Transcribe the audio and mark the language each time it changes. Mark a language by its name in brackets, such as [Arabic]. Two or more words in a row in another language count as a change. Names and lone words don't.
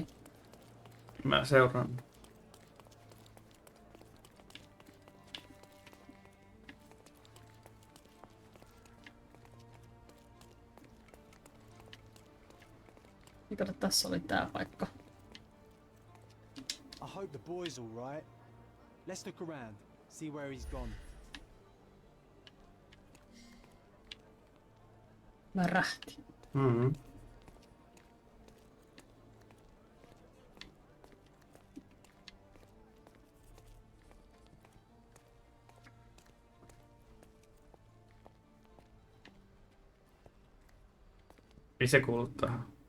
[Finnish] Mä seuraan. Kato, tässä oli tää paikka. [English] I hope the boy's all right. Let's look around, see where he's gone. [Finnish] Värähti. Mm-hmm. Ei se kuulu tähän.